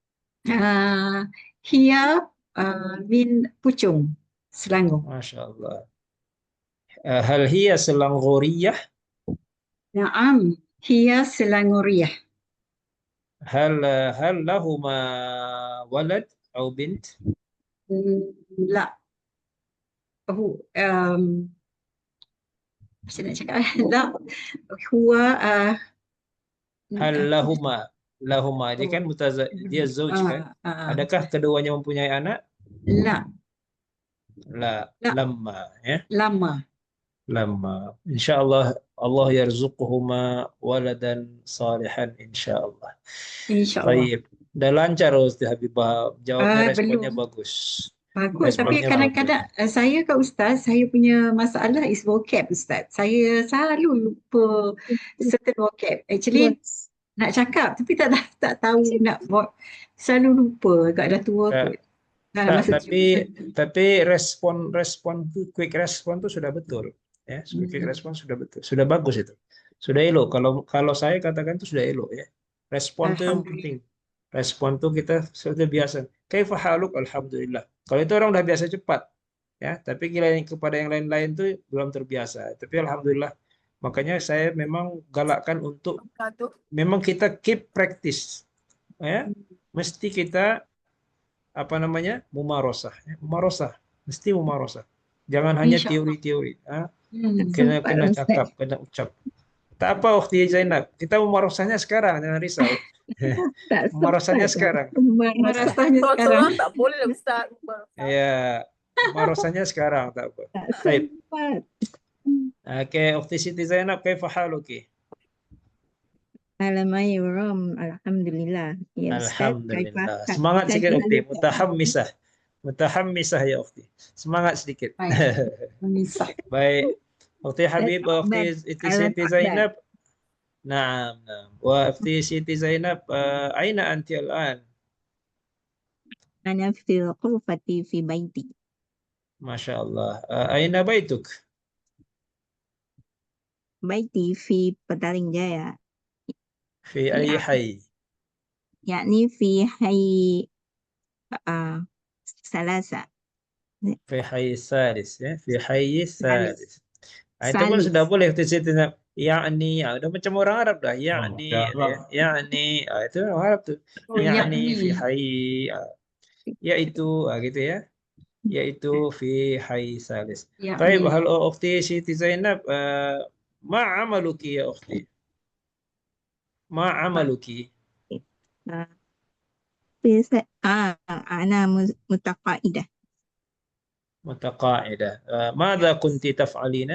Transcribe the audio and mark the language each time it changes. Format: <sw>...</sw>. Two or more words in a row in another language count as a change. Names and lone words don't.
<ar>Hiya min Puchong, Selangor. ما شاء الله. هل هي سلانغورية? نعم، هي سلانغورية. هل لهما ولد atau بنت?</ar> <ms>La. Macam nak cakap?</ms> <ar>La. Huwa هل لهما</ar> <ms>dia kan dia zauj kan? Adakah keduanya mempunyai anak?</ms> <ar>La. لما يا. Lama. إن شاء الله الله يرزقهما ولدا صالحا إن شاء الله. إن شاء الله.</ar> <ms>Baik. Udah lancar Ustaz Habibah, jawabnya responnya Belum. bagus. Bagus, tapi Responnya kadang-kadang bagus. saya ke Ustaz, saya punya masalah</ms> <en>is vocab</en> <ms>Ustaz. Saya selalu lupa</ms> <en>certain vocab.</en> <ms>Actually nak cakap tapi tak tahu nak buat. Selalu lupa kat dah tua Tak, kot. Dalam tak, masa tapi respon quick respon tuh sudah betul. Ya, quick respon sudah betul. Sudah bagus itu. Sudah elok. Kalau saya katakan itu sudah elok ya. Respon tuh yang penting. Respon tuh kita sudah biasa.</ms> <ar>كيف حالك؟ الحمد لله.</ar> <ms>Kalau itu orang udah biasa cepat. Ya, tapi kepada yang lain-lain tuh belum terbiasa. Tapi alhamdulillah. Makanya saya memang galakkan untuk memang kita</ms> <en>keep practice.</en> <ms>Ya, mesti kita apa namanya? Mumarosah, ya. Mumarosah. Mesti mumarosah. Jangan hanya</ms> <ar>إن شاء الله.</ar> <ms>teori-teori. Kena Sempat Ustaz. cakap, kena ucap. Tak apa Ukhti Zainab, kita memarosahnya sekarang, jangan risau. Tak Memarosahnya sempat sekarang. Merasanya sekarang. Tak boleh Ustaz. Ya, memarosahnya sekarang, tak apa. Tak Baik. sempat. Oke, Ukhti Siti Zainab, kaifa haluki?</ms> <ar>الحمد لله. الحمد لله.</ar> <ms>Ya Ustaz, Alhamdulillah. Semangat sikit Ukhti, mutahammisah. Mutahammisah ya Ukhti. Semangat sedikit. Memisah. Baik. Ukhti Habib, Ukhti Siti Zainab.</ms> <ar>نعم نعم وأختي سيتي زينب أين أنت الآن؟ أنا في غرفتي في بيتي. ما شاء الله أين بيتك؟ Baiti fi Petaling Jaya. في أي حي؟ يعني في حي ثلاثة. في حي الثالث ya? في حي الثالث.</ar> <ms>Itu pun</ms> <ar>Salis.</ar> <ms>sudah boleh Ukhti Siti Zainab. Yani, udah macam orang Arab dah. Yani, yani, itu orang Arab tuh. Yani</ms> <ar>في حي,</ar> <ms>yaitu, gitu ya.</ms> <ar>Yaitu في حي ثالث. طيب هل أختي سيتي زينب ما عملك يا أختي؟ ما عملك؟ أنا متقاعدة. متقاعدة. ماذا كنت تفعلين؟</ar>